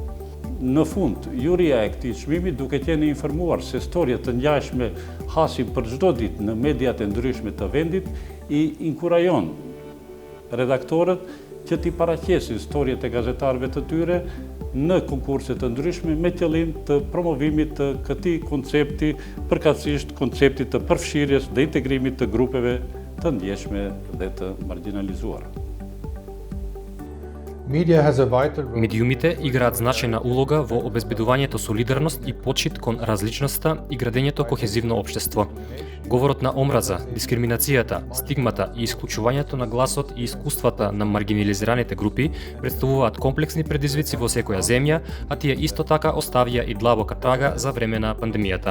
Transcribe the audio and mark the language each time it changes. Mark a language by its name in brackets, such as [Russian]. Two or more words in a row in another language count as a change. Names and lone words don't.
[Albanian] Në fund, juria e këtij çmimi duke qenë informuar se storje të ngjashme hasin për çdo ditë në mediat e ndryshme të vendit, I inkurajon redaktorët që t'i paraqesin storjet e gazetarëve të tyre në konkurse të ndryshme me qëllim të promovimit të këtij koncepti, përkatësisht konceptit të përfshirjes dhe integrimit të grupeve të ndjeshme dhe të marginalizuara. [Macedonian] Медиумите играат значајна улога во обезбедувањето солидарност и почит кон различноста и градењето кохезивно општество. Говорот на омраза, дискриминацијата, стигмата и исклучувањето на гласот и искуствата на маргинализираните групи представуваат комплексни предизвици во секоја земја, а тие исто така оставија и длабока трага за време на пандемијата.